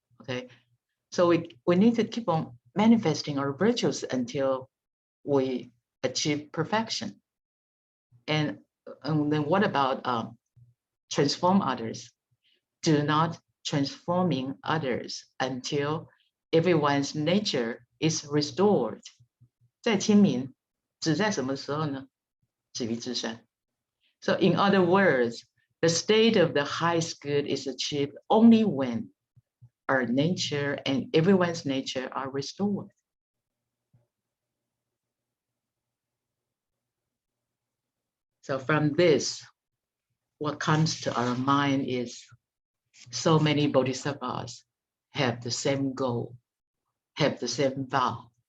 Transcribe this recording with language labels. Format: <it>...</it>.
<en>Okay, so we need to keep on manifesting our virtues until we achieve perfection. And then what about transform others? Do not transforming others until everyone's nature is restored.</en> <zh>在亲民，只在什么时候呢？止于至善.</zh> <en>So in other words, the state of the highest good is achieved only when our nature and everyone's nature are restored. So from this, what comes to our mind is so many bodhisattvas have the same goal, have the same vow.</en>